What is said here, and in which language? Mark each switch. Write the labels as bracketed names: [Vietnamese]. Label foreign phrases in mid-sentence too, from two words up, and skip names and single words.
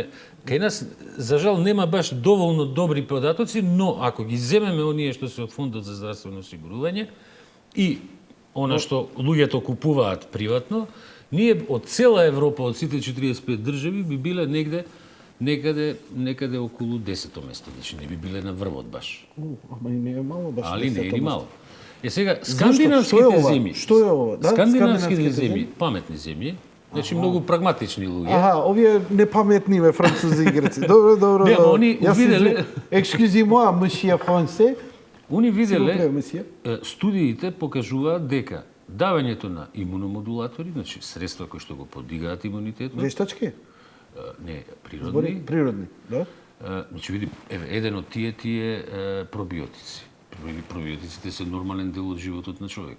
[Macedonian] Кај нас, за жал, нема баш доволно добри податоци, но ако ги земеме оние што се од Фондот за здравствено осигурување и она што луѓето купуваат приватно, ние од цела Европа, од сите 45 држави, би биле некаде околу 10-то место. Значи не би биле на врвот баш. Ама и не е мало баш. Али не е 10-то ни место. мало. Е сега, Зашто? Што е скандинавските ова? земји. Што е ова? Да? Скандинавските Скандинавските земји, паметни земји, значи многу прагматични луѓе. Аха, овие непаметни бе французи и грци. Добро. Не, ама они виделе- [French] Excusez-moi, monsieur français. [Macedonian] Они [French] S'il vous plaît, [Macedonian] виделе, [French] monsieur. [Macedonian] студиите покажуваат дека давањето на имуномодулатори, значи средства кои што го подигаат имунитетот, Вештачки? не, природни, Збори природни, да? значи види, еден од тие пробиотици. Пробиотиците се нормален дел од животот на човекот.